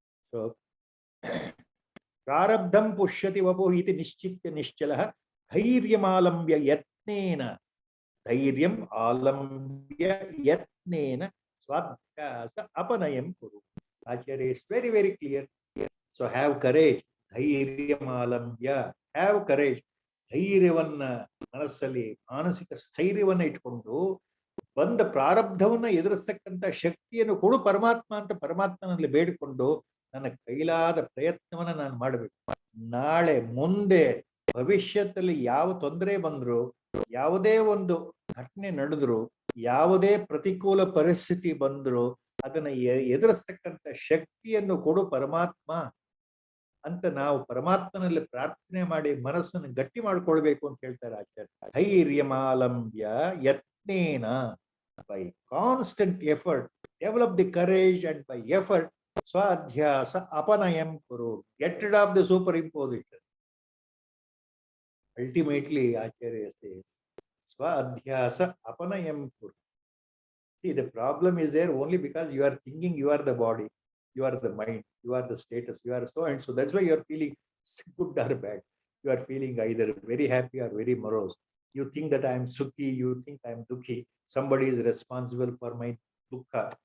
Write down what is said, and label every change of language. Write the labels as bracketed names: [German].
[Sanskrit] So, prarabdham pushyati vapuh iti nishchitya nishchalah dhairyamalamya yatnena dhairyam alambya yatnena swadhyasa apanayam kuru. [English] Acharya is very, very clear. So have courage. Dhairyam have courage. [Kannada] ಧೈರ್ಯವನ್ನ ಮನಸ್ಸಲ್ಲಿ ಮಾನಸಿಕ ಸ್ಥೈರ್ಯವನ್ನ ಇಟ್ಕೊಂಡು ಬಂದ ಪ್ರಾರಬ್ಧವನ್ನ ಎದುರಿಸ್ತಕ್ಕಂಥ ಶಕ್ತಿಯನ್ನು ಕೊಡು ಪರಮಾತ್ಮ ಅಂತ ಪರಮಾತ್ಮನಲ್ಲಿ ಬೇಡಿಕೊಂಡು ನನ್ನ ಕೈಲಾದ ಪ್ರಯತ್ನವನ್ನ ನಾನು ಮಾಡಬೇಕು. ನಾಳೆ ಮುಂದೆ ಭವಿಷ್ಯದಲ್ಲಿ ಯಾವ ತೊಂದರೆ ಬಂದ್ರು, ಯಾವುದೇ ಒಂದು ಘಟನೆ ನಡೆದ್ರು, ಯಾವುದೇ ಪ್ರತಿಕೂಲ ಪರಿಸ್ಥಿತಿ ಬಂದ್ರು ಅದನ್ನ ಎದುರಿಸ್ತಕ್ಕಂಥ ಶಕ್ತಿಯನ್ನು ಕೊಡು ಪರಮಾತ್ಮ ಅಂತ ನಾವು ಪರಮಾತ್ಮನಲ್ಲಿ ಪ್ರಾರ್ಥನೆ ಮಾಡಿ ಮನಸ್ಸನ್ನು ಗಟ್ಟಿ ಮಾಡ್ಕೊಳ್ಬೇಕು ಅಂತ ಹೇಳ್ತಾರೆ ಆಚಾರ್ಯ. [Sanskrit] ಧೈರ್ಯಮಾಲಂಬ್ಯ ಯತ್ನೇನ, [English] by constant effort develop the courage and by effort [Sanskrit] ಸ್ವಾಧ್ಯಾಸ ಅಪನಯಂ Kuru, [English] Get rid of the superimposition. Ultimately Acharya says [Sanskrit] ಸ್ವಾಧ್ಯಾಸ ಅಪನಯಂ Kuru. [English] See, the problem is there only because you are thinking you are the body, you are the mind, you are the status, you are so and so. That's why you are feeling good or bad. You are feeling either very happy or very morose. You think that I am sukhi, you think I am dukhi. Somebody is responsible for my dukkha.